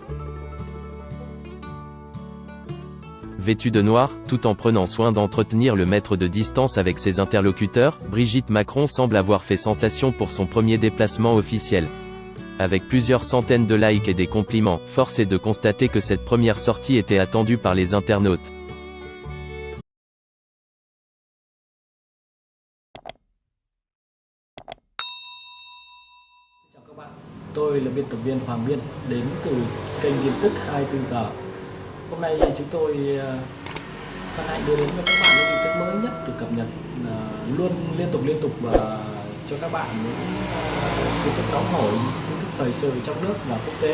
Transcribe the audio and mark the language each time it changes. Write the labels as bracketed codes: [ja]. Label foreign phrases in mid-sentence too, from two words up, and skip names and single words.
[fr] Vêtue de noir, tout en prenant soin d'entretenir le mètre de distance avec ses interlocuteurs, Brigitte Macron semble avoir fait sensation pour son premier déplacement officiel. Avec plusieurs centaines de likes et des compliments, force est de constater que cette première sortie était attendue par les internautes. [vi] Chào các bạn, tôi là biên tập viên Hoàng Biên đến từ kênh tin tức 24 giờ. Hôm nay chúng tôi hân hạnh đưa đến cho các bạn những tin tức mới nhất được cập nhật luôn liên tục và cho các bạn những tin tức nóng hổi, tin tức thời sự trong nước và quốc tế.